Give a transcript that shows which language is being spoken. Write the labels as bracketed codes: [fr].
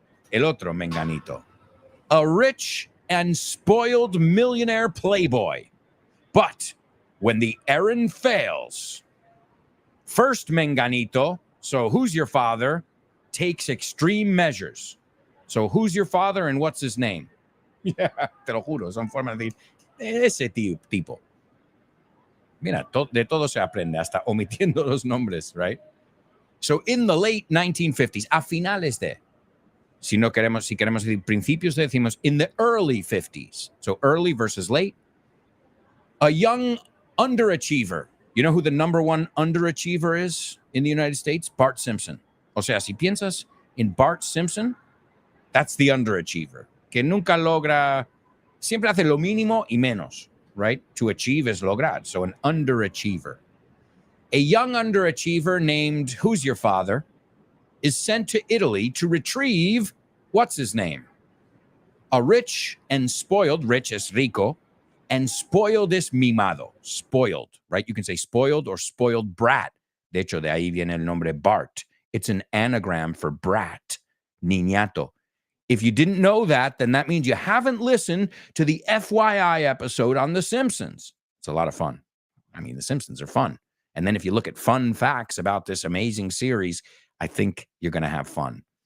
[es] El otro [en] Menganito. A rich and spoiled millionaire playboy. But when the errand fails, first Menganito, so Who's Your Father, takes extreme measures. So Who's Your Father and what's his name? [es] Yeah, te lo juro, son formas de decir, ese tipo. Mira, de todo se aprende, hasta omitiendo los nombres, right? [en] So in the late 1950s, [es] a finales de, si queremos decir principios, decimos [en] in the early 50s. So early versus late. A young underachiever. You know who the number one underachiever is in the United States? Bart Simpson. [es] O sea, si piensas [en] in Bart Simpson, that's the underachiever. [es] Que nunca logra, siempre hace lo mínimo y menos, right? [en] To achieve is lograr. So an underachiever. A young underachiever named Who's Your Father is sent to Italy to retrieve, what's his name? A rich and spoiled, rich es rico, and spoiled es mimado, spoiled, right? You can say spoiled or spoiled brat. [es] De hecho, de ahí viene el nombre Bart. [en] It's an anagram for brat, niñato. If you didn't know that, then that means you haven't listened to the FYI episode on The Simpsons. It's a lot of fun. I mean, The Simpsons are fun. And then if you look at fun facts about this amazing series, I think you're going to have fun.